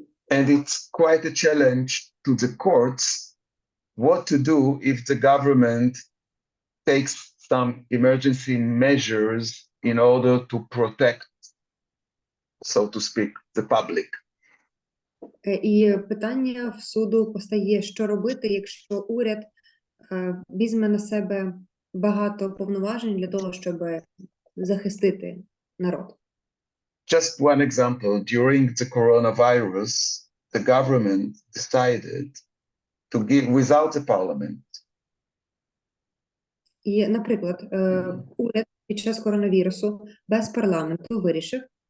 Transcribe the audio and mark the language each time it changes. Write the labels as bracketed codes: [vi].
[en] And it's quite a challenge to the courts what to do if the government takes some emergency measures in order to protect, so to speak, the public. [uk] І питання в суду постає, що робити, якщо уряд візьме на себе багато повноважень для того, щоб захистити народ. [en] Just one example, during the coronavirus, the government decided to give, without the parliament. [uk] І, наприклад, уряд під час коронавірусу без парламенту вирішив